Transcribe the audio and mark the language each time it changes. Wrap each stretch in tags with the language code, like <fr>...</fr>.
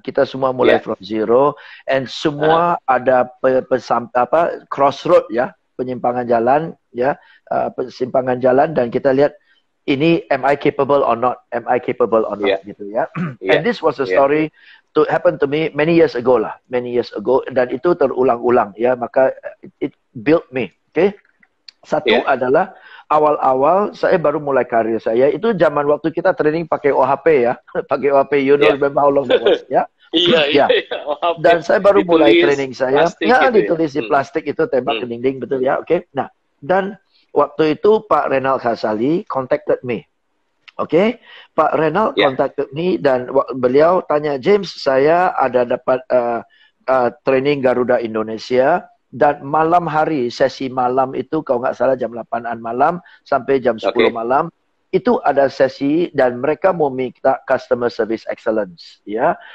<id>Kita semua mulai</id> <en>from zero, and</en> <id>semua ada crossroad, ya, penyimpangan jalan, ya, persimpangan jalan, dan kita lihat ini,</id> <en>am I capable or not? Am I capable or not?</en> <id>Gitu, ya.</id> <en>And this was a story to happen to me many years ago lah, many years ago,</en> <id>dan itu terulang-ulang, ya. Maka</id> <en>it built me. Okay.</en> <id>Satu adalah awal-awal saya baru mulai karir saya, itu zaman waktu kita training pakai OHP, ya. Pakai OHP,</id> <en>you know, remember how long that was, ya.</en> <id>Iya. Dan saya baru mulai training saya, ya, ditulis di plastik itu, tembak ke dinding, betul, ya. Oke. Nah, dan waktu itu Pak Renal Kasali</id> <en>contacted me.</en> <id>Oke, Pak Renal</id> <en>contacted me,</en> <id>dan beliau tanya, James, saya ada dapat training Garuda Indonesia, dan malam hari, sesi malam itu, kalau nggak salah jam 8-an malam sampai jam 10 malam, itu ada sesi, dan mereka mau minta</id> <en>customer service excellence,</en> <id>ya.</id>